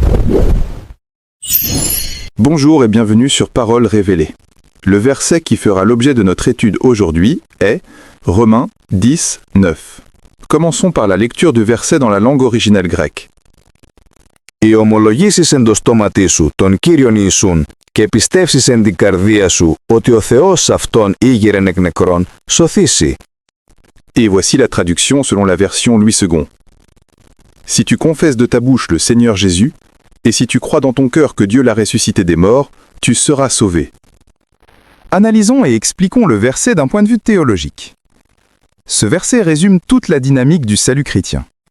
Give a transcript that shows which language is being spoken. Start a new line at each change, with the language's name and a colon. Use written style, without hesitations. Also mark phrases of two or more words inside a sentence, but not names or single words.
French: Bonjour et bienvenue sur Paroles révélées. Le verset qui fera l'objet de notre étude aujourd'hui est Romains 10, 9. Commençons par la lecture du verset dans la langue originelle grecque.
Greek: «Οι ομολογήσεις εν το στόματί σου τον Κύριον Ιησούν και πιστεύσεις εν την καρδία σου ότι ο Θεός αυτόν ήγηρεν εκ νεκρών, σωθήσει».
French: Et voici la traduction selon la version Louis II. Si tu confesses de ta bouche le Seigneur Jésus, et si tu crois dans ton cœur que Dieu l'a ressuscité des morts, tu seras sauvé. Analysons et expliquons le verset d'un point de vue théologique. Ce verset résume toute la dynamique du salut chrétien.